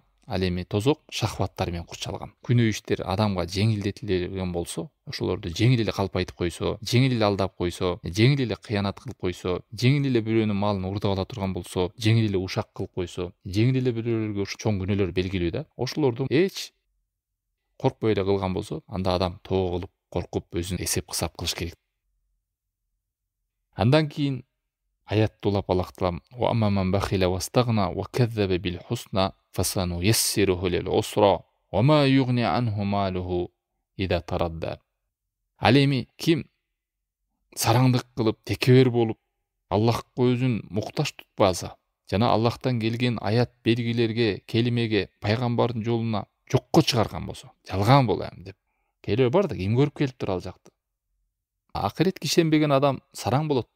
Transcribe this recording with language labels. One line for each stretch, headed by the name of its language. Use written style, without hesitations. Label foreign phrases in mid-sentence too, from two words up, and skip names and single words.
Kyrgyz: Ал эми тозок шахваттар менен курчалган. Күнөө иштер адамга жеңилдетилген болсо, ошолорду жеңил эле калп айтып койсо, жеңил эле алдап койсо, жеңил эле кыянат кылып койсо, жеңил эле бирөөнүн малын уурдап ала турган болсо, жеңил эле ушак кылып койсо, жеңил эле бирөөлөргө чоң күнөөлөр белгилүү да. Ошолорду эч коркпой эле кылган болсо, анда адам тоо кылып, коркуп, өзүн эсеп кысап кылыш керек. Андан кийин аятты улап Аллах Таалам:
Arabic: "وأما من بخل واستغنى وكذب بالحسنى فسنيسره للعسرى وما يغني عنه ماله إذا تردى".
Kyrgyz: Ал эми ким сараңдык кылып, текебер болуп, Аллахка өзүн муктаж тутпаса, жана Аллахтан келген аят белгилерге, келимеге, пайгамбардын жолуна жокко чыгарган болсо, жалган болам деп. Келе бар да, ким көрүп келиптир ал жакты. Акыретке ишенбеген адам сараң болот.